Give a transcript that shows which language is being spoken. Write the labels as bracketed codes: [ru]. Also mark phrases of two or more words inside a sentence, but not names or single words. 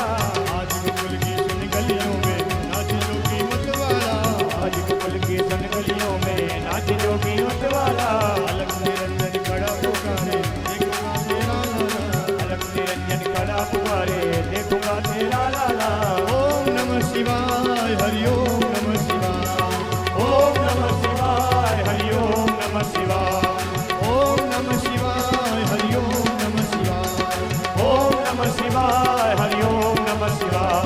[hi] आज गोकुल की सुन गलियों में नाचे जोगी मतवाला, आज गोकुल की सुन गलियों में नाचे जोगी मतवाला। अलख निरंजन खड़ा पुकारे देखूंगा तेरा लाला, अलख निरंजन खड़ा पुकारे देखूंगा तेरा लाला। [sa] ओम नमः शिवाय हरि ओम नमः शिवाय, ओम नमः शिवाय हरि ओम नमः शिवाय। ओम नमः शिवाय हरि ओम नमः शिवाय, ओम नमः शिवाय हरि ओम नमः शिवाय।